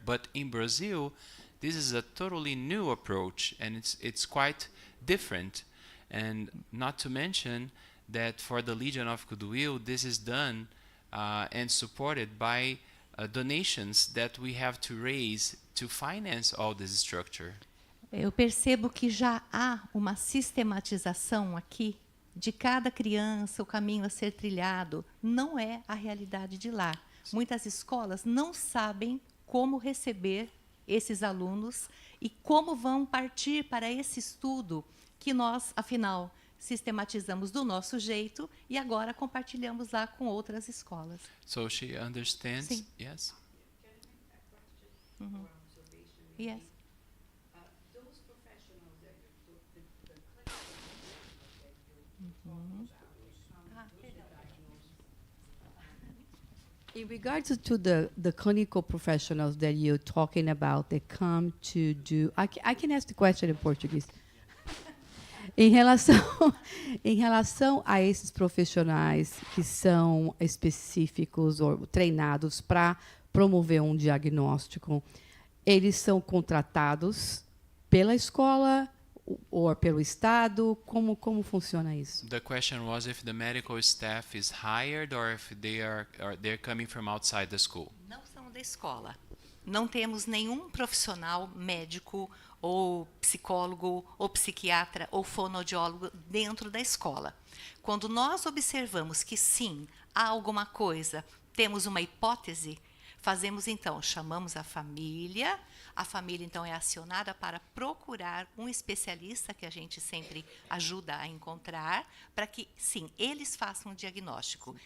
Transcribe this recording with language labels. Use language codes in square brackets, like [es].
[en] But in Brazil, this is a totally new approach, and it's quite different. And not to mention that for the Legion of Goodwill, this is done and supported by donations that we have to raise to finance all this structure. [pt] Eu percebo que já há uma sistematização aqui de cada criança, o caminho a ser trilhado. Não é a realidade de lá. Muitas escolas não sabem como receber esses alunos e como vão partir para esse estudo que nós, afinal, sistematizamos do nosso jeito e agora compartilhamos lá com outras escolas. [en] So she understands. [pt] Sim. [en] Yes. Yes. In regards to the clinical professionals that you're talking about that come to do, I can ask the question in Portuguese. [pt] Em relação a esses profissionais que são específicos ou treinados para promover um diagnóstico, eles são contratados pela escola ou pelo Estado? Como funciona isso? [en] The question was if the medical staff is hired or if they're coming from outside the school. [pt] Não são da escola. Não temos nenhum profissional médico ou psicólogo ou psiquiatra ou fonoaudiólogo dentro da escola. Quando nós observamos que sim, há alguma coisa, temos uma hipótese, fazemos então, chamamos a família então é acionada para procurar um especialista que a gente sempre ajuda a encontrar, para que, sim, eles façam um diagnóstico.